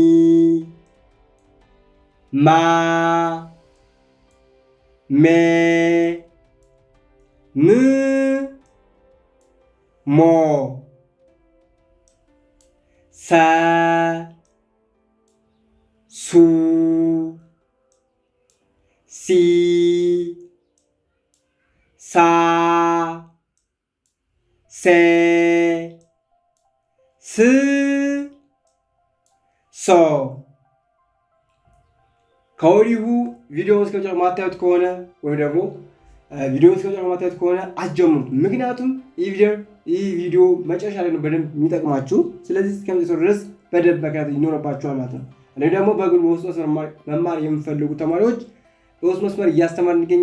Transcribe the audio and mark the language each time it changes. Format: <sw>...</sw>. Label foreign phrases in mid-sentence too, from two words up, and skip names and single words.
<am>ማ ሜ ም ሞ ሰ ሱ ሲ ሳ ሴ ስ ሶ። ከወዲሁ ቪዲዮውን እስከ መጨረሻው ማታዩት ከሆነ ወይም ደግሞ ቪዲዮውን እስከ መጨረሻው ማታዩት ከሆነ አትጀምሩት። ምክንያቱም ይህ ቪዲዮ መጨረሻ ላይ ነው በደንብ የሚጠቅማችሁ። ስለዚህ እስከ መጨረሻው ድረስ በደንብ መከታተል ይኖርባችኋል ማለት ነው። እኔ ደግሞ በግል በውስጥ መስመር መማር የምፈልጉ ተማሪዎች በውስጥ መስመር እያስተማር</am>